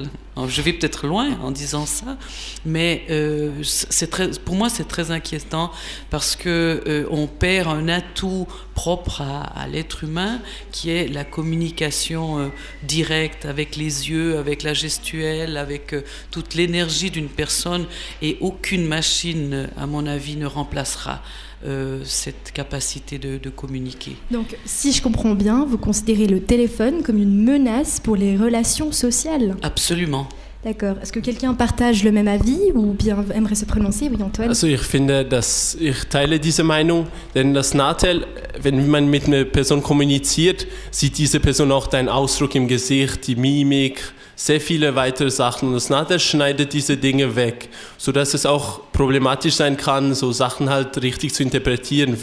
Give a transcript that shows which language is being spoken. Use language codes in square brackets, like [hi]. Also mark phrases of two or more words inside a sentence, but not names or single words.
[fr] Alors, je vais peut-être loin en disant ça, mais pour moi, c'est très inquiétant parce qu'on perd un atout propre à l'être humain qui est la communication directe avec les yeux, avec la gestuelle, avec toute l'énergie d'une personne, et aucune machine, à mon avis, ne remplacera cette capacité de communiquer. Donc, si je comprends bien, vous considérez le téléphone comme une menace pour les relations sociales? Absolument. D'accord. Est-ce que quelqu'un partage le même avis ou bien aimerait se prononcer? Oui, Antoine. [de] Also ich teile diese Meinung, denn das Natel, wenn man mit einer Person kommuniziert, sieht diese Person auch deinen Ausdruck im Gesicht, die Mimik, sehr viele weitere Sachen. Und das Natel schneidet diese Dinge weg, sodass es auch problematisch sein kann, so Sachen halt richtig zu interpretieren.